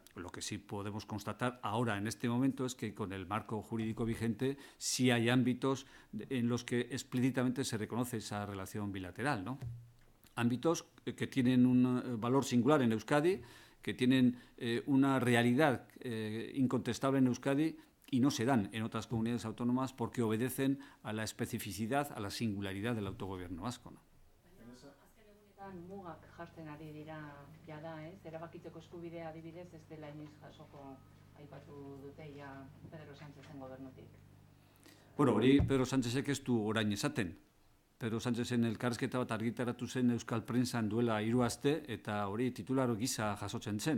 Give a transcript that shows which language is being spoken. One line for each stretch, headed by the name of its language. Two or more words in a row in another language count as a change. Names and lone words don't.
Spanish: Lo que sí podemos constatar ahora en este momento es que con el marco jurídico vigente sí hay ámbitos en los que explícitamente se reconoce esa relación bilateral, ¿no? Ámbitos que tienen un valor singular en Euskadi, que tienen una realidad incontestable en Euskadi y no se dan en otras comunidades autónomas porque obedecen a la especificidad, a la singularidad del autogobierno vasco, ¿no?
Basque: Azken egunetan mugak jartzen ari dira jada, erabakitzeko eskubidea adibidez ez dela inoiz jasoko aipatu dute ja Pedro Sánchezen gobernutik. Bueno, hori Pedro Sánchezek ez du orain esaten. Pedro Sánchezen elkarrizketa bat argitaratu zen Euskal Prentsan duela 3 aste eta hori titular gisa jasotzen zen.